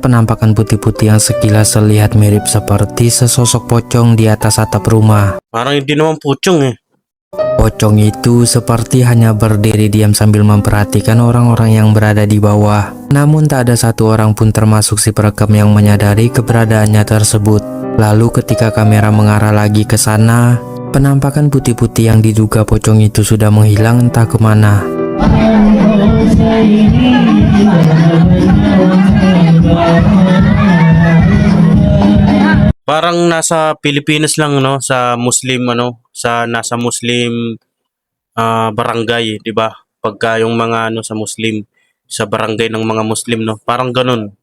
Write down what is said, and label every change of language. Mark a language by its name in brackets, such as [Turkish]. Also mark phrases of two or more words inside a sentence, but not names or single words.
[Indonesian] penampakan putih-putih yang sekilas terlihat mirip seperti sesosok pocong di atas atap rumah. [Filipino] Parang hindi naman puchong eh. [Indonesian] Pocong itu seperti hanya berdiri diam sambil memperhatikan orang-orang yang berada di bawah. Namun tak ada satu orang pun termasuk si perekam yang menyadari keberadaannya tersebut. Lalu ketika kamera mengarah lagi ke sana, penampakan putih-putih yang diduga pocong itu sudah menghilang entah kemana. [Filipino] Parang nasa Pilipinas lang no, sa Muslim ano, sa nasa Muslim barangay, 'di ba? Pagka yung mga ano sa Muslim, sa barangay ng mga Muslim no, parang ganun.